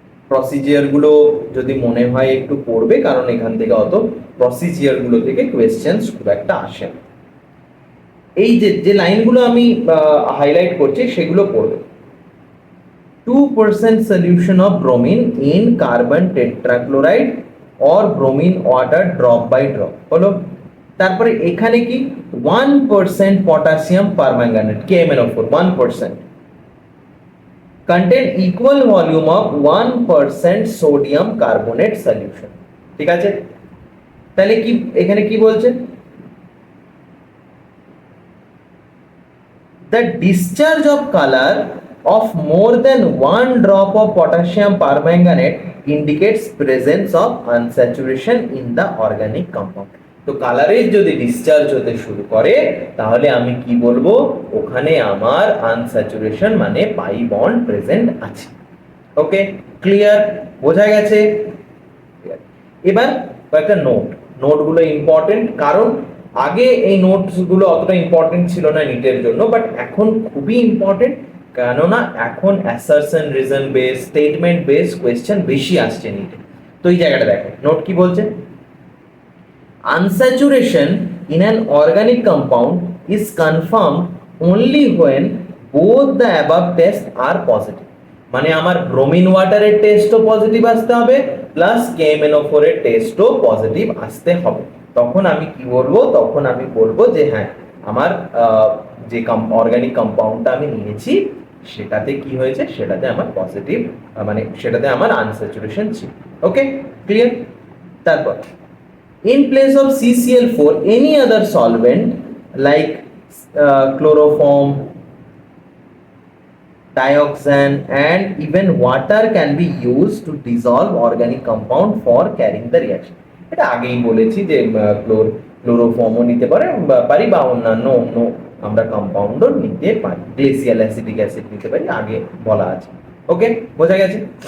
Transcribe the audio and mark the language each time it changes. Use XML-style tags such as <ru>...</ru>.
<bn>Procedure গুলো যদি মনে হয় একটু পড়বে, কারণ এখান থেকে অত প্রসিজিয়ার গুলো থেকে কোয়েশ্চেন্স খুব একটা আসে না। এই যে লাইনগুলো আমি হাইলাইট করছি সেগুলো পড়বে।</bn> <en>2% solution of bromine in carbon tetrachloride or bromine water drop by drop</en> <bn>হলো। তারপরে এখানে কি</bn> <en>1% potassium permanganate KMnO4 1% contain equal volume of 1% sodium carbonate solution।</en> <bn>ঠিক আছে, তাহলে কি এখানে কি বলছে,</bn> <en>the discharge of color of more than 1 drop of potassium permanganate indicates presence of unsaturation in the organic compound।</en> <bn>তো কালারের যদি ডিসচার্জ হতে শুরু করে তাহলে আমি কি বলবো, ওখানে আমার আনস্যাচুরেশন মানে পাই বন্ড প্রেজেন্ট আছে। ওকে, ক্লিয়ার, বোঝা গেছে? এবার কয়েকটা নোটগুলো ইম্পর্টেন্ট, কারণ আগে এই নোটসগুলো অতটা ইম্পর্টেন্ট ছিল না নিটের জন্য, বাট এখন খুবই ইম্পর্টেন্ট, কেননা এখন assertion reason base statement base question বেশি আসছে নিটে। তো এই জায়গাটা দেখো, নোট কি বলছে,</bn> <en>unsaturation in an organic compound is confirmed only when both the above tests are positive।</en> <bn>মানে আমার ব্রোমিন ওয়াটারের টেস্টও পজিটিভ আসতে হবে, প্লাস KMnO4 এর টেস্টও পজিটিভ আসতে হবে। তখন আমি কি বলবো, তখন আমি বলবো যে হ্যাঁ, আমার যে অর্গানিক কম্পাউন্ডটা আমি নিয়েছি সেটাতে কি হয়েছে, সেটাতে আমার পজিটিভ, মানে সেটাতে আমার আনস্যাচুরেশন ছিল। ওকে, ক্লিয়ার? তারপর</bn> <en>in place of CCl4 any other solvent like chloroform, dioxane and even water can be used to dissolve organic compound for carrying the reaction।</en> <bn>এটা আগেই বলেছি যে ক্লোরোফর্মও নিতে পারি বা অন্যান্য আমরা কম্পাউন্ডও নিতে পারি, গ্লেসিয়াল অ্যাসিটিক অ্যাসিড নিতে পারি, আগে বলা আছে। ওকে, বোঝা গেছে?</bn>